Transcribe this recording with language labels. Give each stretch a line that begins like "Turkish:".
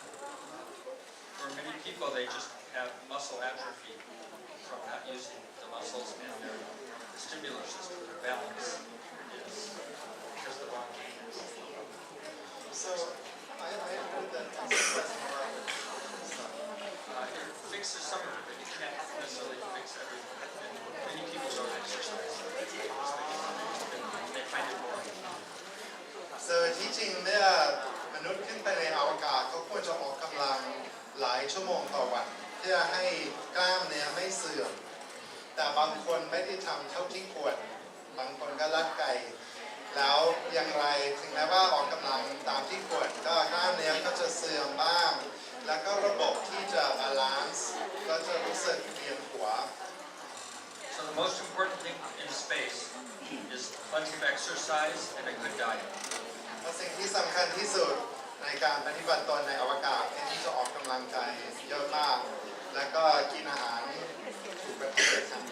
English: For many people, they just have muscle atrophy from not using the muscles and their vestibular system, their balance is because the wrong gains. So I heard that this doesn't work. It fixes some of it, but you can't necessarily fix everything. And many people don't exercise. They find it boring.
Thai: So ที่จริงเมื่อมนุษย์ขึ้นไปในอวกาศเขาควรจะออกกำลังหลายชั่วโมงต่อวันเพื่อให้กล้ามเนื้อไม่เสื่อมแต่บางคนไม่ได้ทำเท่าที่ควรบางคนก็ลักไก่แล้วอย่างไรถึงแม้ว่าออกกำลังตามที่ควรก็กล้ามเนื้อก็จะเสื่อมบ้างแล้วก็ระบบที่จะบาลานซ์ก็จะรู้สึกเวียนหัว
English: So the most important thing in space is plenty of exercise and a good diet.
Thai: สิ่งที่สำคัญที่สุดในการปฏิบัติตนในอวกาศที่จะออกกำลังกายเยอะมากแล้วก็กินอาหารถูกประเภท